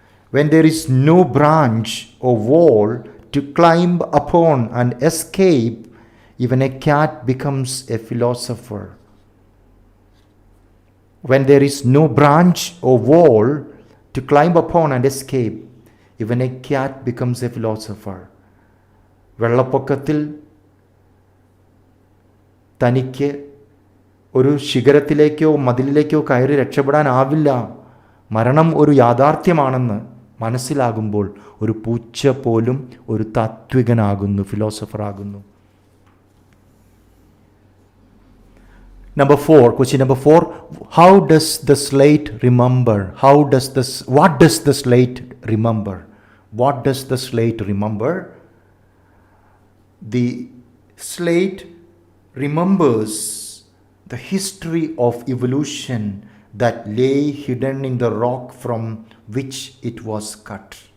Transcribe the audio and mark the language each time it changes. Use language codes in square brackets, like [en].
[en] When there is no branch or wall to climb upon and escape, even a cat becomes a philosopher. When there is no branch or wall to climb upon and escape, even a cat becomes a philosopher. [ml] വെള്ളപ്പൊക്കത്തിൽ തനിക്ക് ഒരു ശിഖരത്തിലേക്കോ മതിലിലേക്കോ കയറി രക്ഷപ്പെടാനാവില്ല, മരണം ഒരു യാഥാർത്ഥ്യമാണെന്ന് മനസ്സിലാകുമ്പോൾ ഒരു പൂച്ച പോലും ഒരു താത്വികനാകുന്നു, ഫിലോസഫർ ആകുന്നു. [en] Number 4, question number 4. How does the slate remember? What does the slate remember? What does the slate remember? The slate remembers the history of evolution that lay hidden in the rock from which it was cut.